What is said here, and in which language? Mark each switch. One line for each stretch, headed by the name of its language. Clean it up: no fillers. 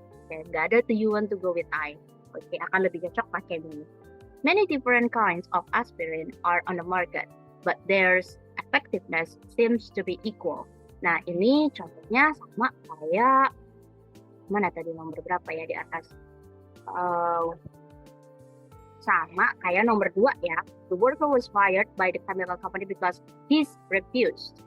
Indonesian: Oke, nggak ada
English: do you want to go with I.
Indonesian: Oke, akan lebih cocok pakai me.
English: Many different kinds of aspirin are on the market, but their effectiveness seems to be equal.
Indonesian: Nah, ini contohnya sama kayak mana tadi nomor berapa ya di atas? Sama kayak nomor 2 ya.
English: The worker was fired by the chemical company because he's refused.